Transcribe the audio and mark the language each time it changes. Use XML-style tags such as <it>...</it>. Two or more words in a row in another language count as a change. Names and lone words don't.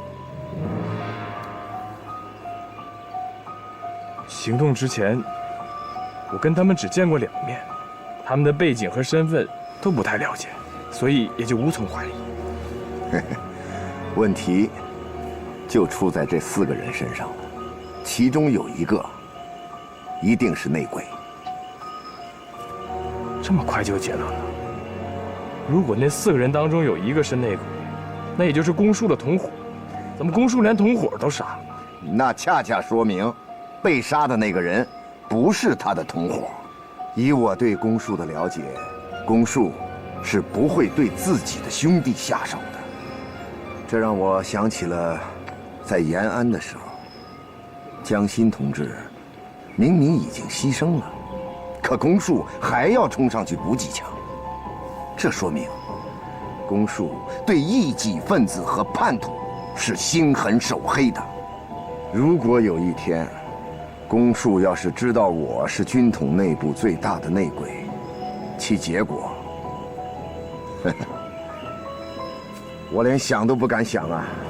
<zh>行動之前，我跟他們只見過2面，他們的背景和身份都不太了解，所以也就無從懷疑。問題就出在這4個人身上了，其中有1個一定是內鬼。這麼快就結論了？如果那4個人當中有1個是內鬼，那也就是公署的同夥。怎麼公署連同夥都殺了？那恰恰說明，被殺的那個人不是他的同夥。以我對公署的了解，公署是不會對自己的兄弟下手的。這讓我想起了在延安的時候，江心同志明明已經犧牲了，可公署還要衝上去補幾槍。這說明公署對異己分子和叛徒是心狠手黑的。如果有一天公署要是知道我是軍統內部最大的內鬼，其結果我連想都不敢想啊。</zh>